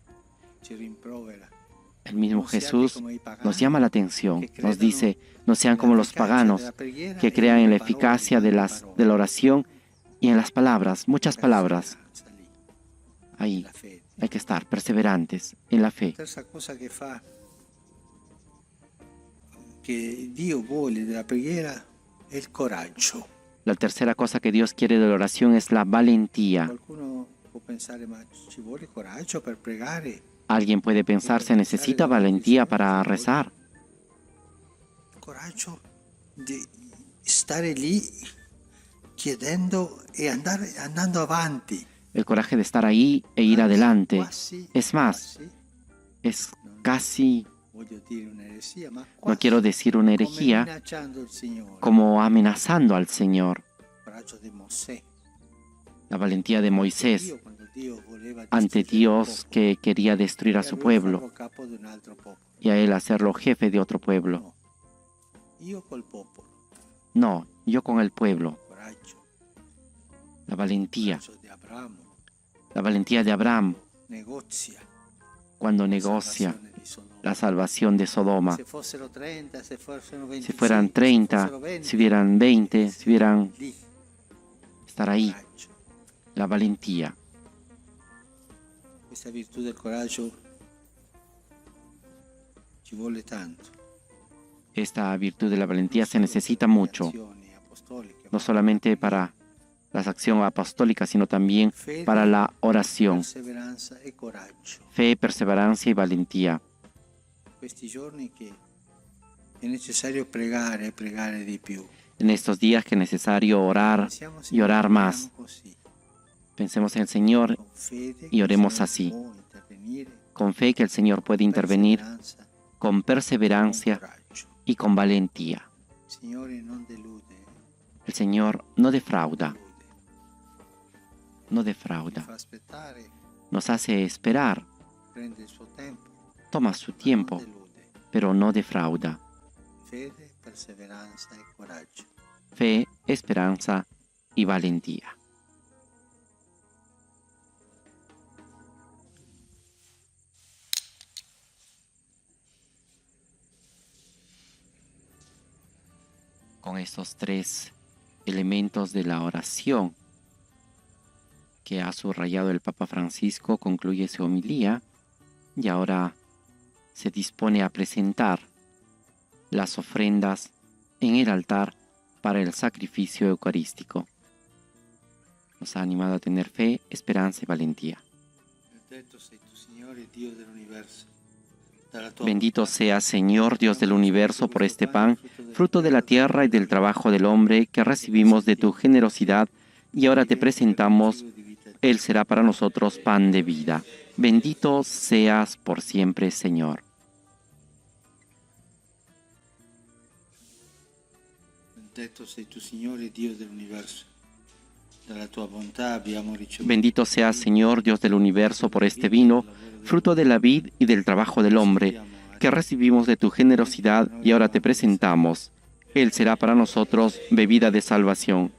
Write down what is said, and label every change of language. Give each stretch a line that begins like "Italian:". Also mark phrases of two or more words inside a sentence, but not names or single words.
Spanish: El mismo Jesús nos llama la atención, nos dice, no sean como los paganos que crean en la eficacia de la oración y en las palabras, muchas palabras. Ahí hay que estar perseverantes en la fe.
Italian: Che Dio vuole della preghiera è il coraggio.
Spanish: La tercera cosa que Dios quiere de la oración es la valentía.
Italian: Qualcuno può pensare, ma ci vuole coraggio per pregare?
Spanish: Alguien puede pensar, ¿se necesita valentía para rezar?
Italian: Coraggio di stare lì chiedendo e andando avanti.
Spanish: El coraje de estar ahí e ir adelante.
Italian: Quasi,
Spanish: Es más,
Italian: quasi,
Spanish: es casi,
Italian: voglio dire un'eresia, ma
Spanish: no
Italian: quasi
Spanish: quiero decir una
Italian: come
Spanish: herejía,
Italian: minacciando il Signore.
Spanish: como amenazando al Señor.
Italian: Coraggio di Mosè.
Spanish: La valentía de Moisés
Italian: Dio, quando Dio voleva
Spanish: ante
Italian: distruggere il
Spanish: Dios
Italian: popolo,
Spanish: que quería destruir a
Italian: e
Spanish: su
Italian: lui
Spanish: pueblo
Italian: farlo capo di un altro popolo.
Spanish: y a él hacerlo jefe de otro pueblo.
Italian: No. Io col popolo.
Spanish: No, yo con el pueblo.
Italian: Coraggio.
Spanish: La valentía,
Italian: Coraggio di Abramo.
Spanish: la valentía de Abraham
Italian: Negozia.
Spanish: cuando negocia
Italian: Salvazione di Sodoma.
Spanish: la salvación de Sodoma.
Italian: Se fossero 30, se fossero 25,
Spanish: Si fueran 30,
Italian: se fossero 20,
Spanish: si hubieran 20, si hubieran
Italian: lì,
Spanish: estar ahí,
Italian: coraggio.
Spanish: la valentía.
Italian: Questa virtù del coraggio ci vuole tanto.
Spanish: Esta virtud de la valentía se necesita mucho,
Italian: Azioni apostoliche,
Spanish: no solamente para la acción apostólica, sino también
Italian: fede,
Spanish: para la oración.
Italian: perseveranza e coraggio.
Spanish: Fe, perseverancia y valentía.
Italian: Questi giorni che è necessario pregare e pregare di più.
Spanish: En estos días que es necesario orar
Italian: Pensiamo
Spanish: y orar más.
Italian: così,
Spanish: Pensemos en el Señor
Italian: con fede
Spanish: y
Italian: che
Spanish: oremos
Italian: il Signore
Spanish: así.
Italian: può intervenire,
Spanish: con fe que el Señor puede intervenir,
Italian: perseveranza,
Spanish: con con perseverancia
Italian: coraggio.
Spanish: y con valentía.
Italian: Il Signore non delude,
Spanish: El Señor no defrauda,
Italian: ci
Spanish: no defrauda.
Italian: fa aspettare,
Spanish: Nos hace esperar,
Italian: prende il suo tempo,
Spanish: toma su
Italian: ma non
Spanish: tiempo,
Italian: delude.
Spanish: pero no defrauda.
Italian: Fede, perseveranza e coraggio.
Spanish: Fe, esperanza y valentía. Con estos tres elementos de la oración que ha subrayado el Papa Francisco, concluye su homilía y ahora se dispone a presentar las ofrendas en el altar para el sacrificio eucarístico. Nos ha animado a tener fe, esperanza y valentía.
Italian: Benedetto sei tu, Signore, Dio dell'universo. Dalla tua
Spanish: Bendito
Italian: bontà
Spanish: sea, Señor Dios del universo, por este pan, fruto de la tierra y del trabajo del hombre, que recibimos de tu generosidad, y ahora te presentamos. Él será para nosotros pan de vida. Bendito seas por siempre, Señor.
Italian: Benedetto sei tu, Signore, Dio dell'universo. Dalla tua bontà abbiamo ricevuto.
Spanish: Bendito sea, Señor Dios del universo, por este vino, fruto de la vid y del trabajo del hombre, que recibimos de tu generosidad y ahora te presentamos. Él será para nosotros bebida de salvación.